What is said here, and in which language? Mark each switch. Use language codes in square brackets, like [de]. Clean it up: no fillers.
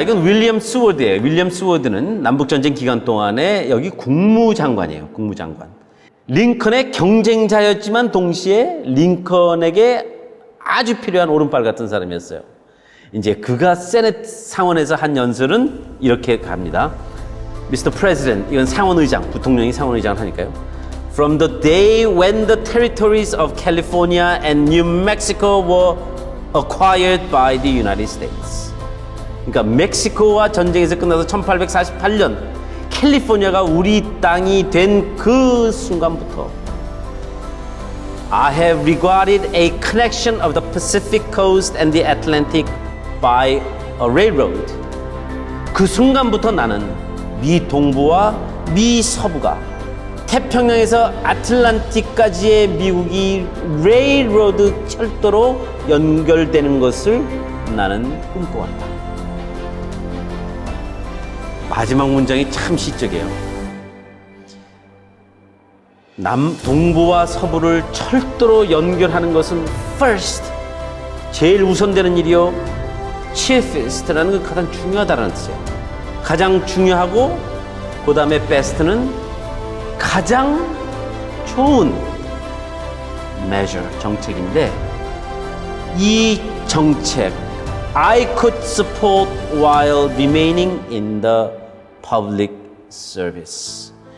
[ko] 이건 윌리엄 스워드예요. 윌리엄 스워드는 남북전쟁 기간 동안에 여기 국무장관이에요. 국무장관. 링컨의 경쟁자였지만 동시에 링컨에게 아주 필요한 오른팔 같은 사람이었어요. 이제 그가 세넷 상원에서 한 연설은 이렇게 갑니다. [en] Mr. [ko] President, 이건 상원의장, 부통령이 상원의장을 하니까요. [en] From the day when the territories of California and New Mexico were acquired by the United States. [ko] 그러니까 멕시코와 전쟁에서 끝나서 1848년 캘리포니아가 우리 땅이 된 그 순간부터 [en] I have regarded a connection of the Pacific Coast and the Atlantic by a railroad. [ko] 그 순간부터 나는 미 동부와 미 서부가 태평양에서 아틀란틱까지의 미국이 레일로드 철도로 연결되는 것을 나는 꿈꿔왔다. 마지막 문장이 참 시적이에요. 동부와 서부를 철도로 연결하는 것은 first, 제일 우선되는 일이요. chiefest라는 건 가장 중요하다는 뜻이에요. 가장 중요하고 그 다음에 best는 가장 좋은 measure, 정책인데 이 정책 [en] I could support while remaining in the public service.